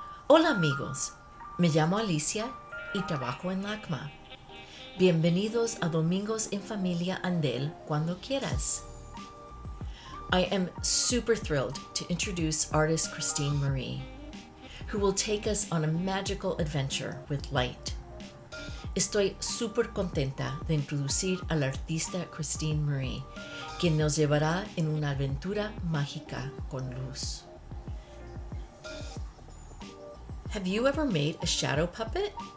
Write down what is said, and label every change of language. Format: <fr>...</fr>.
<es>Hola amigos, me llamo Alicia y trabajo en LACMA. Bienvenidos a Domingos en Familia Andell cuando quieras.</es> <en>I am super thrilled to introduce artist Christine Marie, who will take us on a magical adventure with light.</en> <es>Estoy súper contenta de introducir a la artista Christine Marie, quien nos llevará en una aventura mágica con luz.</es> <en>Have you ever made a shadow puppet?</en>